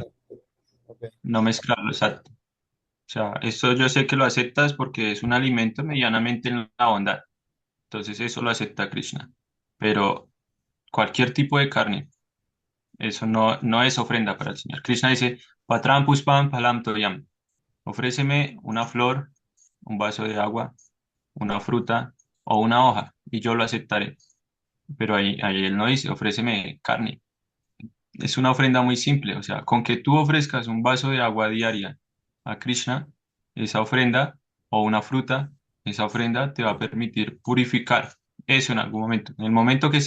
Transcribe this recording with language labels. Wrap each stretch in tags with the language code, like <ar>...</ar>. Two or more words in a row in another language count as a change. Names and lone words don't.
<es>bueno, ok, no mezclarlo, exacto. O sea, esto yo sé que lo aceptas porque es un alimento medianamente en la bondad. Entonces eso lo acepta Krishna. Pero cualquier tipo de carne, eso no es ofrenda para el Señor. Krishna dice,</es> <sa>पत्रं पुष्पं फलं तोयं.</sa> <es>Ofréceme una flor, un vaso de agua, una fruta o una hoja y yo lo aceptaré. Pero ahí él no dice, ofréceme carne. Es una ofrenda muy simple, o sea, con que tú ofrezcas un vaso de agua diaria a Krishna, esa ofrenda o una fruta esa ofrenda te va a permitir purificar eso en algún momento, en el momento que</es>